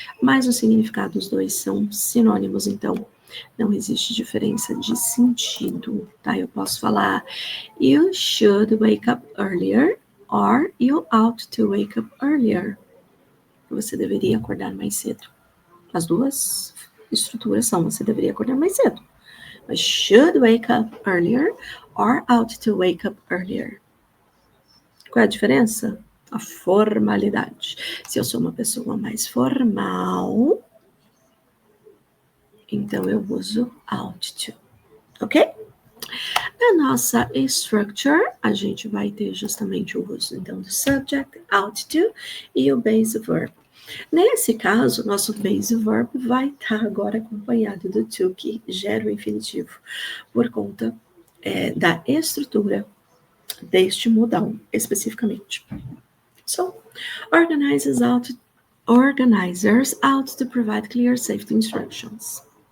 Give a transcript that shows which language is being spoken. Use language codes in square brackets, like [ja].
[pt] Mas o significado dos dois são sinônimos, então não existe diferença de sentido, tá? Eu posso falar [en] you should wake up earlier or you ought to wake up earlier. [pt] Você deveria acordar mais cedo. As duas estruturas são você deveria acordar mais cedo. Mas [en] should wake up earlier or ought to wake up earlier. [pt] Qual é a diferença? A formalidade. Se eu sou uma pessoa mais formal, então eu uso ought to, ok? Na nossa structure, a gente vai ter justamente o uso, então, do subject, ought to, e o base verb. Nesse caso, nosso base verb vai estar agora acompanhado do to, que gera o infinitivo, por conta da estrutura deste modal, especificamente. [en] So, organizers ought to provide clear safety instructions.